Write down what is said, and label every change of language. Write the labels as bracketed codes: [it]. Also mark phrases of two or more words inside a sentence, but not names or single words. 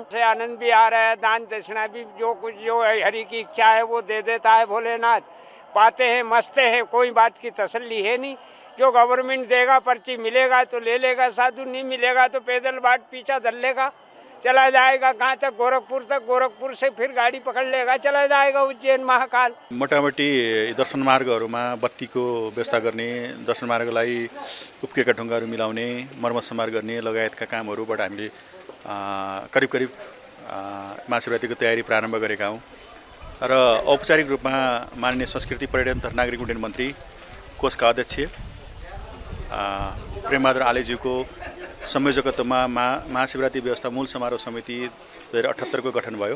[hi] से आनंद भी आ रहा है, दान दक्षिणा भी जो कुछ जो हरि की इच्छा है वो दे देता है भोलेनाथ। पाते हैं, मस्ते हैं, कोई बात की तसल्ली है नहीं। जो गवर्नमेंट देगा, पर्ची मिलेगा तो ले लेगा, साधु नहीं मिलेगा तो पैदल बाट पीछा धर लेगा, चला जाएगा कहाँ तक, गोरखपुर तक। गोरखपुर से फिर गाड़ी पकड़ लेगा, चला जाएगा उज्जैन महाकाल। [ne] मोटामोटी दर्शन मार्गहरूमा बत्तीको व्यवस्था गर्ने, दर्शन मार्गलाई उप्केका ढुङ्गाहरू मिलाउने, मर्मत समार गर्ने लगायतका कामहरूबाट हामीले करिब करिब महाशिवरात्रिको तयारी प्रारम्भ गरेका हौँ। र औपचारिक रूपमा माननीय संस्कृति पर्यटन तथा नागरिक उड्डयन मन्त्री कोषका अध्यक्ष प्रेमबहादुर आलेज्यूको संयोजकत्वमा महाशिवरात्रि व्यवस्था मूल समारोह समिति 2078 को गठन भयो।